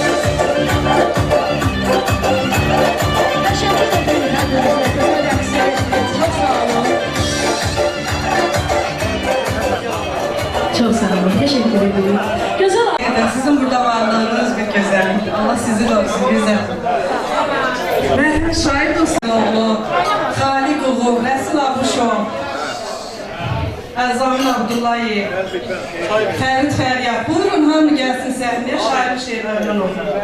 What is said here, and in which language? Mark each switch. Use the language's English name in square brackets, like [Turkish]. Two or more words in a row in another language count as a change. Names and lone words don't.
[Turkish] Çok sağ olun, teşekkür ederim. Güzel. Sizin burada varlığınız bir güzellik. Allah sizin olsun güzel. Ben şahit olsun oğlu, Halik oğlu, Resul Abuşov, Əzamin Abdullayev, Fərid Fəryad. [Azerbaijani] Buyurun hamı gəlsin səhnəyə, şair şeirlərindən oxuyun.